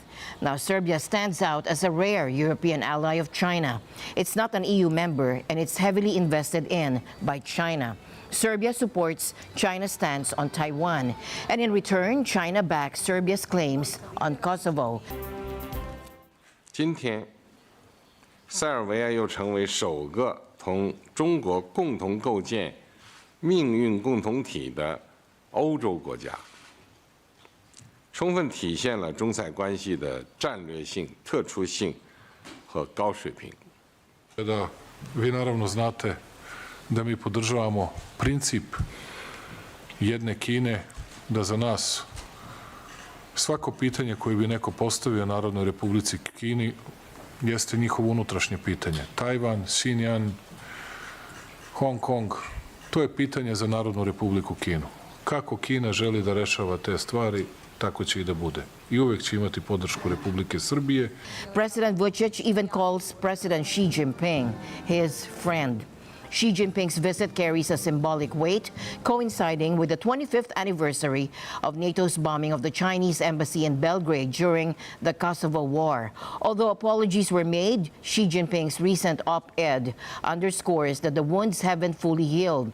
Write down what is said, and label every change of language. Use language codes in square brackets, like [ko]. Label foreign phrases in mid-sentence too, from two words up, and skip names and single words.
[en] Now, Serbia stands out as a rare European ally of China. It's not an EU member, and it's heavily invested in by China. Serbia supports China's stance on Taiwan, and in return, China backs Serbia's claims on Kosovo. [zh] 今天，塞尔维亚又成为首个同中国共同构建命运共同体的欧洲国家，充分体现了中塞关系的战略性、特殊性和高水平。 [sr] Vi naravno znate da mi podržavamo princip jedne Kine, da za nas svako pitanje koje bi neko postavio Narodnoj Republici Kini jeste njihovo unutrašnje pitanje. Tajvan, Xinjiang, Hong Kong, to je pitanje za Narodnu Republiku Kinu. Kako Kina želi da rešava te stvari, tako će i da bude. I uvek će imati podršku Republike Srbije. [en] President Vučić even calls President Xi Jinping his friend. Xi Jinping's visit carries a symbolic weight, coinciding with the 25th anniversary of NATO's bombing of the Chinese embassy in Belgrade during the Kosovo War. Although apologies were made, Xi Jinping's recent op-ed underscores that the wounds haven't fully healed.